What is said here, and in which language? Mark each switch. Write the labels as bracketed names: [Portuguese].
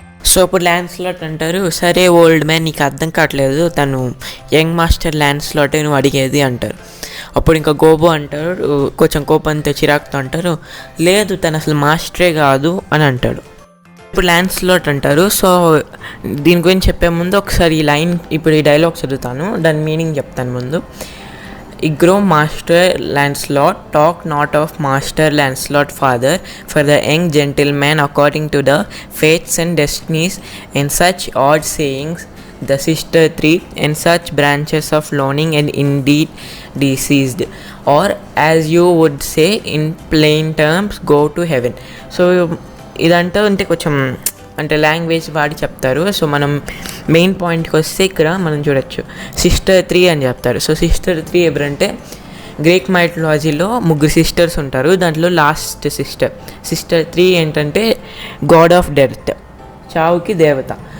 [Telugu] So అప్పుడు ల్యాన్స్లాట్ అంటారు, సరే ఓల్డ్ మ్యాన్, నీకు అర్థం కావట్లేదు, తను యంగ్ మాస్టర్ ల్యాన్స్లాటే నువ్వు అడిగేది అంటారు. అప్పుడు ఇంకా గోబో అంటారు, కొంచెం కోపంతో చిరాకుతో అంటారు, లేదు తను అసలు మాస్టరే కాదు అని అంటాడు. ఇప్పుడు ల్యాన్స్లాట్ అంటారు, సో దీని గురించి చెప్పే ముందు ఒకసారి ఈ డైలాగ్ చదువుతాను, దాని మీనింగ్ చెప్తాను ముందు. [English] Igro Master Lancelot talk not of Master Lancelot father for the young gentleman according to the fates and destinies and such odd sayings, the sister three and such branches of learning and indeed deceased, or as you would say in plain terms, go to heaven. [Telugu] So ఇదంతా అంటే కొంచెం అంటే language వాడి చెప్తారు. So మనం main పాయింట్కి వస్తే ఇక్కడ మనం చూడొచ్చు, సిస్టర్ 3 అని చెప్తారు. సో సిస్టర్ 3 ఎవరంటే, గ్రీక్ మైథాలజీలో 3 సిస్టర్స్ ఉంటారు, దాంట్లో లాస్ట్ సిస్టర్ 3 ఏంటంటే గాడ్ ఆఫ్ డెత్, చావుకి దేవత.